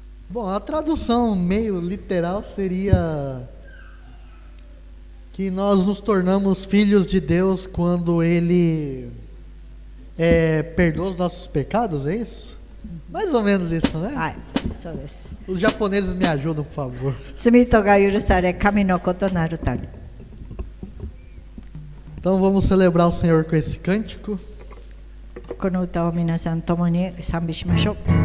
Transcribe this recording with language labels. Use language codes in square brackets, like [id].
[pt] Bom, a tradução meio literal seria que nós nos tornamos filhos de Deus quando Ele perdoa os nossos pecados, é isso? Mais ou menos isso, né? [ja] はい、そうです。 [pt] Os japoneses me ajudam, por favor. [ja] 罪とが許され、神の子となるため。 [pt] Então vamos celebrar o Senhor com esse cântico. [ja] この歌を皆さん共に賛美しましょう。